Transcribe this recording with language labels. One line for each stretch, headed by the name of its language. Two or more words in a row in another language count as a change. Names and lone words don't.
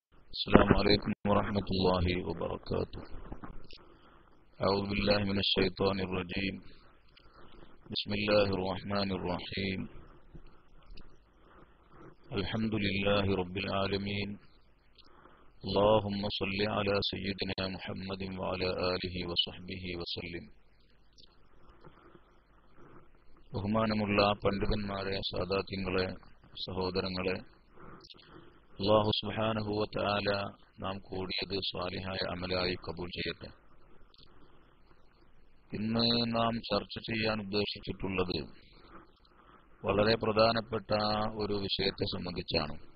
Arabic: السلام عليكم ورحمة الله وبركاته. أعوذ بالله من الشيطان الرجيم. بسم الله الرحمن الرحيم. الحمد لله رب العالمين. اللهم صل على سيدنا محمد وعلى آله وصحبه وسلم.
Malayalam: ബഹുമാനമുള്ള പണ്ഡിതന്മാരെ, സാദാത്യങ്ങളെ, സഹോദരങ്ങളെ,
Arabic: الله سبحانه وتعالى
Malayalam: നാം കൂടിയത് സ്വാലിഹായ അമലായി കബൂൽ ചെയ്യട്ടെ. ഇന്ന് നാം ചർച്ച ചെയ്യാൻ ഉദ്ദേശിച്ചിട്ടുള്ളത് വളരെ പ്രധാനപ്പെട്ട ഒരു വിഷയത്തെ സംബന്ധിച്ചാണ്.